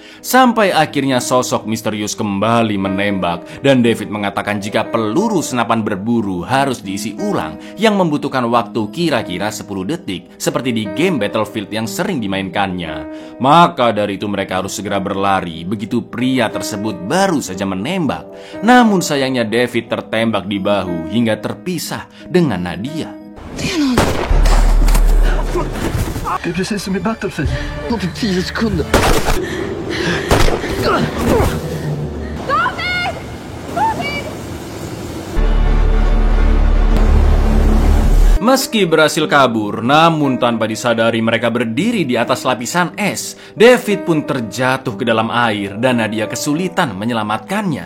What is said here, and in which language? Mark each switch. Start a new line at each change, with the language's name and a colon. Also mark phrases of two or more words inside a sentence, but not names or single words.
Indonesian: Sampai akhirnya sosok misterius kembali menembak dan David mengatakan jika peluru senapan berburu harus diisi ulang yang membutuhkan waktu kira-kira 10 detik seperti di game Battlefield yang sering dimainkannya. Maka dari itu mereka harus segera berlari. Begitu pria tersebut baru saja menembak. Namun sayangnya David tertembak di bahu hingga terpisah dengan Nadia.
Swedish: Det är precis som i Battlefield. På 10 sekunder.
Indonesian: Meski berhasil kabur, namun tanpa disadari mereka berdiri di atas lapisan es. David pun terjatuh ke dalam air dan Nadia kesulitan menyelamatkannya.